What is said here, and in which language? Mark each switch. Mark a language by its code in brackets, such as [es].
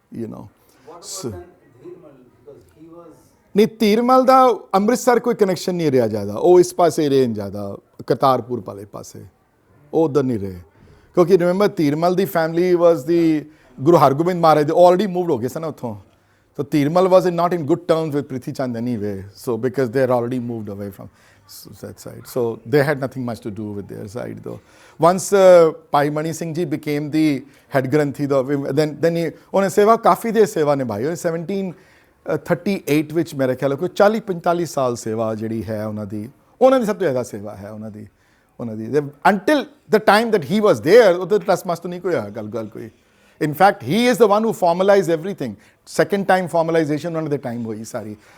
[en] What about then Dhirmal? Because he was. [pa] नहीं ਧੀਰਮਲ ਦਾ ਅੰਮ੍ਰਿਤਸਰ ਕੋਈ connection ਨਹੀਂ ਰਿਹਾ ਜ਼ਿਆਦਾ, ਉਹ ਇਸ ਪਾਸੇ ਰਹੇ ਜ਼ਿਆਦਾ ਕਰਤਾਰਪੁਰ ਵਾਲੇ ਪਾਸੇ, ਉਹ ਉਧਰ ਨਹੀਂ ਰਹੇ ਕਿਉਂਕਿ ਰਿਮੈਂਬਰ ਧੀਰਮਲ ਦੀ ਫੈਮਿਲੀ ਵਾਸ ਦੀ ਗੁਰੂ ਹਰਗੋਬਿੰਦ ਮਹਾਰਾਜ ਦੇ ਆਲਰੇਡੀ ਮੂਵਡ ਹੋ ਗਏ ਸਨ ਉੱਥੋਂ, [en] so Tirmal was not in good terms with Prithi Chand anyway, so because they had already moved away from that side, so they had nothing much to do with their side though. Once Bhai Mani Singh ji became the head granthi though, then he [pa] ਉਹਨੇ ਸੇਵਾ ਕਾਫੀ ਦੇਰ ਸੇਵਾ ਨਿਭਾਈ, 1738 ਵਿੱਚ ਮੇਰੇ ਖਿਆਲ ਕੋਈ 40-45 ਸਾਲ ਸੇਵਾ ਜਿਹੜੀ ਹੈ ਉਹਨਾਂ ਦੀ ਸਭ ਤੋਂ ਜ਼ਿਆਦਾ ਸੇਵਾ ਹੈ ਉਹਨਾਂ ਦੀ [en] until the time that he was there [pa] ਉਹਦੇ ਟਰਸ ਮਸਤ ਨਹੀਂ ਕੋਈ ਹੋਇਆ ਗੱਲ ਕੋਈ. [en] In fact, he is the one who formalized everything. Second time formalization [pa] ਉਹਨਾਂ ਦੇ ਟਾਈਮ ਹੋਈ ਸਾਰੀ.